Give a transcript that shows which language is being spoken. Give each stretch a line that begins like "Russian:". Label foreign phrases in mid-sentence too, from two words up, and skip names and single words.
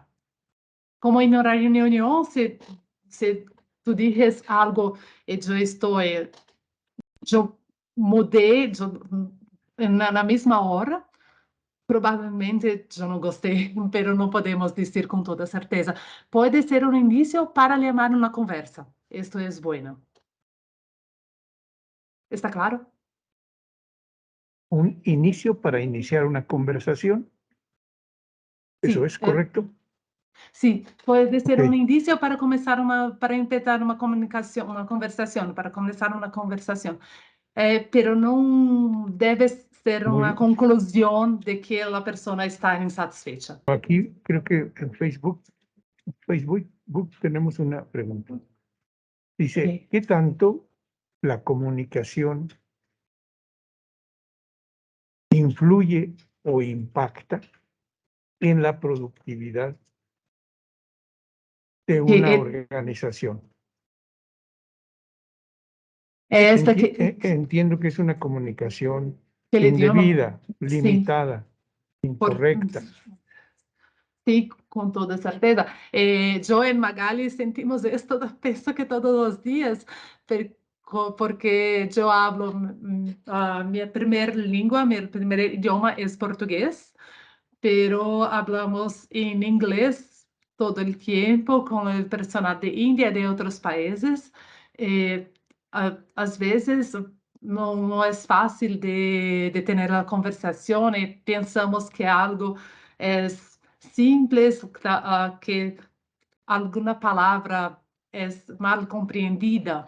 Portuguese: Como em uma reunião, se tu dizes algo e eu mudei na mesma hora, provavelmente eu não gostei, mas não podemos dizer com toda certeza. Pode ser um início para chamar uma conversa. Isto é bueno.
Spanish: ¿Está claro? un inicio para iniciar una conversación. ¿Eso Sí, es correcto?
Portuguese: sim, pode ser Ok. início para começar para empezar uma comunicação, uma conversação, para começar uma conversação. Pero não deve ser uma
Spanish: Muy-
Portuguese: conclusão de que a pessoa está insatisfecha.
Spanish: Aquí creo que en Facebook tenemos una pregunta. Dice, Sí. ¿qué tanto la comunicación influye o impacta en la productividad de Que una organización? esta que, Entiendo que es una comunicación
Portuguese: aquele idioma,
Spanish: indebida,
Portuguese: sim,
Spanish: limitada, por, incorrecta.
Portuguese: sim, com toda certeza. Eu e Magali sentimos isso, penso que todos os dias, porque eu hablo, a minha primeira língua, meu primeiro idioma é português,
Spanish: pero hablamos
Portuguese: em inglês todo o tempo com o personal de Índia e de outros países. Às vezes não é fácil de ter a conversação e pensamos que algo é simples, que alguma palavra é mal compreendida.